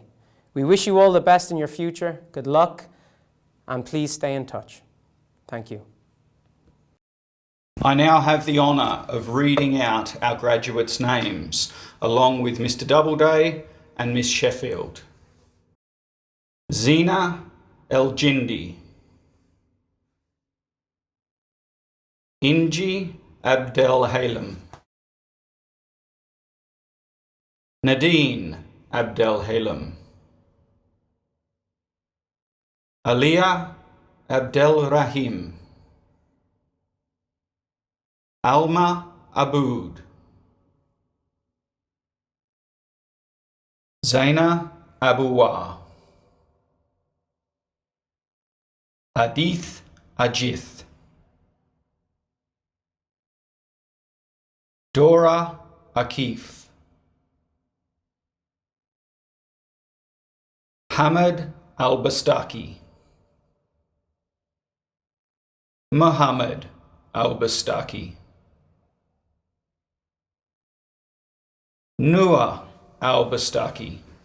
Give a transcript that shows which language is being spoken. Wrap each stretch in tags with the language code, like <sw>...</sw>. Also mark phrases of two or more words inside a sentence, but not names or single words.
<en>We wish you all the best in your future. Good luck, and please stay in touch. Thank you. I now have the honour of reading out our graduates' names, along with Mr. Doubleday and Miss Sheffield. Zina El-Jindi, Inji Abdel-Halem, Nadine Abdel-Halem, Aliyah Abdel-Rahim, Alma Aboud, Zaina Abouwa, Hadith Ajith, Dora Akif, Hamad Al-Bastaki, Muhammad Al-Bastaki, Noor Al-Bastaki,</en>